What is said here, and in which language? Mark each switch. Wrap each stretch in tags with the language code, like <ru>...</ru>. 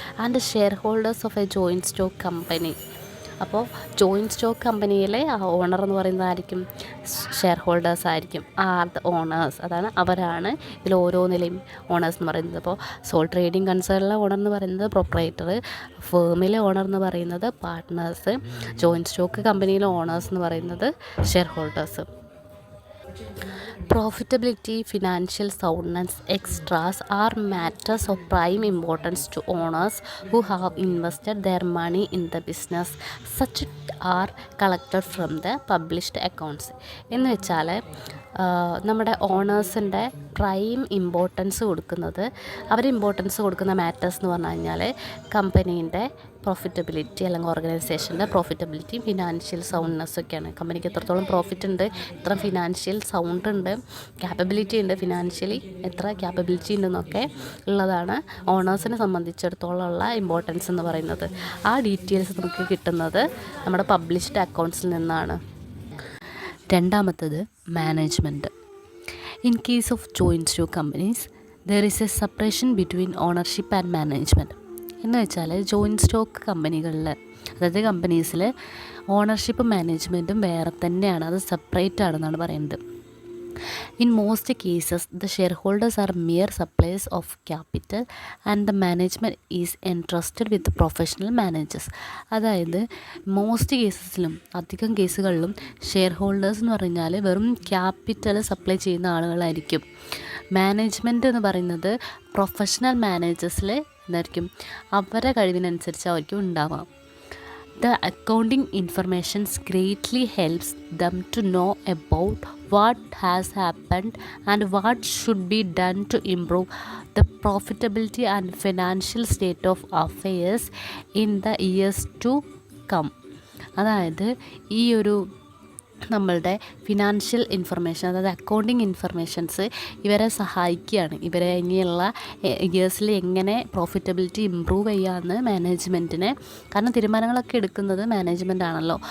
<en>And shareholders of a joint stock company.</en> <ml>അപ്പോൾ joint stock കമ്പനിയിലെ ആ owner എന്ന് പറയുന്നതായിരിക്കും ഷെയർ ഹോൾഡേഴ്സ് ആയിരിക്കും.</ml> <en>are the owners,</en> <ml>അതാണ് അവരാണ് ഇതിൽ ഓരോന്നിലെയും ഓണേഴ്സ് എന്ന് പറയുന്നത്. അപ്പോൾ സോൾ ട്രേഡിംഗ് കൺസേണിലെ ഓണർ എന്ന് പറയുന്നത് പ്രൊപ്പറേറ്റർ, ഫേമിലെ ഓണർ എന്ന് പറയുന്നത് പാർട്ട്നേഴ്സ്, ജോയിൻറ്റ് സ്റ്റോക്ക് കമ്പനിയിലെ ഓണേഴ്സ് എന്ന് പറയുന്നത് share holders.</ml> <en>Profitability, financial soundness, extras are matters of prime importance to owners who have invested their money in the business. Such are collected from the published accounts.</en> <ml>എന്ന് വെച്ചാൽ നമ്മുടെ ഓണേഴ്സിൻ്റെ prime importance കൊടുക്കുന്നത്, അവർ importance കൊടുക്കുന്ന matters എന്ന് പറഞ്ഞു കഴിഞ്ഞാൽ കമ്പനീൻ്റെ profitability അല്ലെങ്കിൽ ഓർഗനൈസേഷൻ്റെ profitability, financial സൗണ്ട്നെസ്സൊക്കെയാണ്. കമ്പനിക്ക് എത്രത്തോളം പ്രോഫിറ്റ് ഉണ്ട്, എത്ര ഫിനാൻഷ്യൽ സൗണ്ട് ഉണ്ട്, ക്യാപ്പബിലിറ്റി ഉണ്ട്, ഫിനാൻഷ്യലി എത്ര ക്യാപ്പബിലിറ്റി ഉണ്ടെന്നൊക്കെ ഉള്ളതാണ് ഓണേഴ്സിനെ സംബന്ധിച്ചിടത്തോളം ഉള്ള ഇമ്പോർട്ടൻസ് എന്ന് പറയുന്നത്. ആ ഡീറ്റെയിൽസ് നമുക്ക് കിട്ടുന്നത് നമ്മുടെ പബ്ലിഷ്ഡ് അക്കൗണ്ട്സിൽ നിന്നാണ്. രണ്ടാമത്തത്</ml> <en>Management. In case of joint stock companies there is a separation between ownership and management.</en> <ml>എന്ന് വെച്ചാൽ ജോയിൻറ്റ് സ്റ്റോക്ക് കമ്പനികളിൽ, അതായത് കമ്പനീസിൽ ഓണർഷിപ്പും മാനേജ്മെൻറ്റും വേറെ തന്നെയാണ്, അത് സെപ്പറേറ്റ് ആണെന്നാണ് പറയുന്നത്.</ml> <en>In most cases, the shareholders are mere suppliers of capital and the management is entrusted with professional managers.</en> <ml>അതായത് മോസ്റ്റ് കേസസിലും, അധികം കേസുകളിലും ഷെയർ ഹോൾഡേഴ്സ് എന്ന് പറഞ്ഞാൽ വെറും ക്യാപിറ്റൽ സപ്ലൈ ചെയ്യുന്ന ആളുകളായിരിക്കും. മാനേജ്മെൻറ്റ് എന്ന് പറയുന്നത് പ്രൊഫഷണൽ മാനേജേഴ്സിൽ എന്തായിരിക്കും, അവരുടെ കഴിവിനനുസരിച്ചായിരിക്കും ഉണ്ടാവാം.</ml> <en>The accounting information greatly helps them to know about what has happened and what should be done to improve the profitability and financial state of affairs in the years to come.</en> <ml>അതായത് ഈ ഒരു നമ്മളുടെ financial information, അതായത് accounting informations ഇവരെ സഹായിക്കുകയാണ്. ഇവരെ ഇനിയുള്ള ഇയേഴ്സിൽ എങ്ങനെ പ്രോഫിറ്റബിലിറ്റി ഇമ്പ്രൂവ് ചെയ്യാമെന്ന് മാനേജ്മെൻറ്റിനെ, കാരണം തീരുമാനങ്ങളൊക്കെ എടുക്കുന്നത് മാനേജ്മെൻ്റ് ആണല്ലോ.</ml>